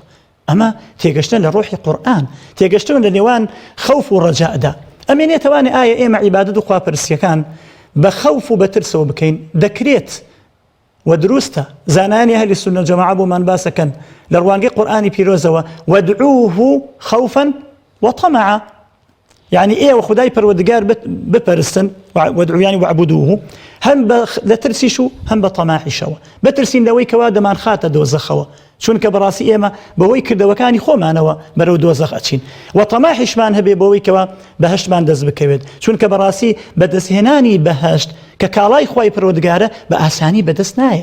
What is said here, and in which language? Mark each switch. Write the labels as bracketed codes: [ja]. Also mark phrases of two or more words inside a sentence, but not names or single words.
[ckb] ئەمە تێگەشتن لە ڕۆحی قورئان تێگەشتن لە نێوان خەوف و ڕەجاءدا. ئەمێنێتەوانێ ئایا ئێمە عیبادەت و خواپەرستیەکان بە خەوف و بە ترسەوە بکەین دەکرێت و دروستە زانانی ئەهلی سونە جەماعە بۆمان باسەکەن لە ڕوانگەی قورئانی پیرۆزەوە [ar] وەدعوه خوفا وطمعا يعني [ckb] ئێوە خدای پەروەردگار بپەرستن [ar] وەدعوه يعني وعبدوه [ckb] هەم لە ترسیش و هەم بە تەماحیشەوە بترسین لەوەی کەوا دەمان خاتە دۆزەخەوە چونکە بەڕاستی ئێمە بەوەی کردەوەکانی خۆمانەوە بەرەو دۆزەخ ئەچین و تەماحیشمان هەبێ بەوەی کەوا بەهەشتمان دەست بکەوێت چونکە بەڕاستی بەدەستهێنانی بەهەشت کە کاڵای خوای پەروەردگارە بە ئاسانی بەدەست نایە.